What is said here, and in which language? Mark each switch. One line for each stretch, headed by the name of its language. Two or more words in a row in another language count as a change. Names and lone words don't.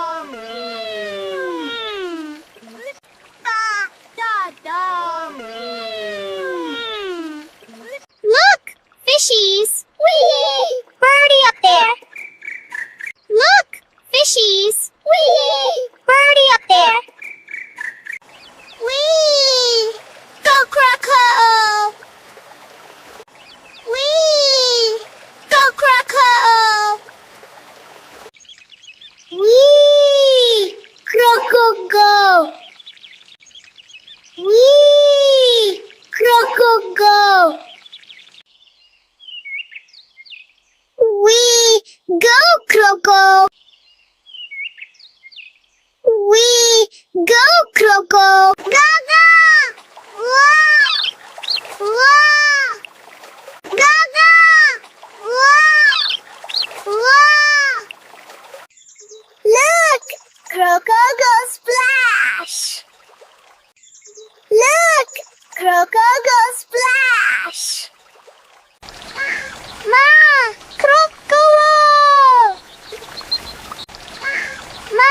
English: Da da da! Look! Fishies! Wee! Birdie up there! Look! Fishies! Wee! Birdie up there! Wee! Go Crocco! Wee! Go Crocco! Wee! Crocco go! Wee! Crocco go! Wee! Go Crocco! Wee! Go Crocco! Gaga! Wah! Wah! Gaga! Wah! Wah! Look! Crocco go splash! Look! Crocco go splash! Ma! Crocco! Ma!